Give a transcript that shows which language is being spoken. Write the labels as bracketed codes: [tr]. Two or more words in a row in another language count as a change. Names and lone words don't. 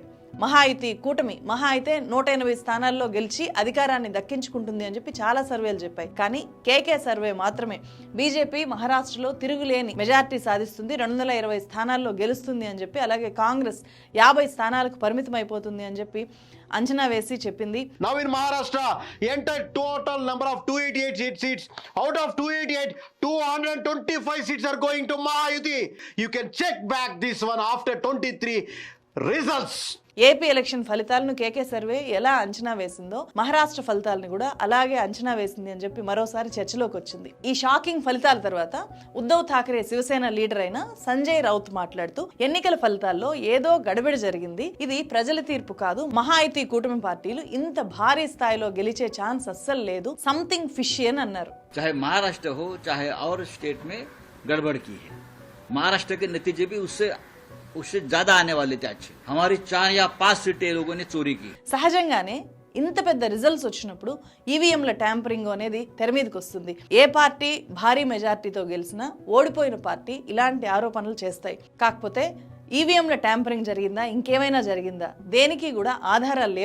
[te] మహాయుతి కూటమి మహా అయితే 180 స్థానాల్లో గెలిచి అధికారాన్ని దక్కించుకుంటుంది అని చెప్పి చాలా సర్వేలు చెప్పాయి. కానీ కేకే సర్వే మాత్రమే బీజేపీ మహారాష్ట్రలో తిరుగులేని మెజార్టీ సాధిస్తుంది, 220 స్థానాల్లో గెలుస్తుంది అని చెప్పి, అలాగే కాంగ్రెస్ 50 స్థానాలకు పరిమితం అయిపోతుంది అని చెప్పి అంచనా వేసి చెప్పింది. [en] Now in Maharashtra, entire total number of 288 seats. Out of 288, 225 seats are going to Mahayuti. You can check back this one after 23 results. [te] ఏపీ ఎలక్షన్ ఫలితాలను కేకే సర్వే ఎలా అంచనా వేసిందో మహారాష్ట్ర ఫలితాలను కూడా అలాగే అంచనా వేసింది అని చెప్పి మరోసారి చర్చలోకి వచ్చింది. ఈ షాకింగ్ ఫలితాల తర్వాత ఉద్ధవ్ ఠాక్రే శివసేన లీడర్ అయిన సంజయ్ రౌత్ మాట్లాడుతూ, ఎన్నికల ఫలితాల్లో ఏదో గడబిడ జరిగింది, ఇది ప్రజల తీర్పు కాదు, మహాయుతి కూటమి పార్టీలు ఇంత భారీ స్థాయిలో గెలిచే ఛాన్స్ అస్సలు లేదు, [en] something fishy [te] అని అన్నారు. [hi] चाहे महाराष्ट्र हो चाहे और स्टेट में गड़बड़ की है, महाराष्ट्र के नतीजे भी उससे ज्यादा आने वाले थे. अच्छे हमारी 4 या 5 सीटें लोगों ने चोरी की. [te] సహజంగానే ఇంత పెద్ద రిజల్ట్స్ వచ్చినప్పుడు ఈవీఎంల ట్యాంపరింగ్ అనేది తెర మీదకి వస్తుంది. ఏ పార్టీ భారీ మెజార్టీతో గెలిచినా ఓడిపోయిన పార్టీ ఇలాంటి ఆరోపణలు చేస్తాయి. కాకపోతే ఈవీఎంల ట్యాంపరింగ్ జరిగిందా, ఇంకేమైనా జరిగిందా, దేనికి కూడా ఆధారాలు లేవు.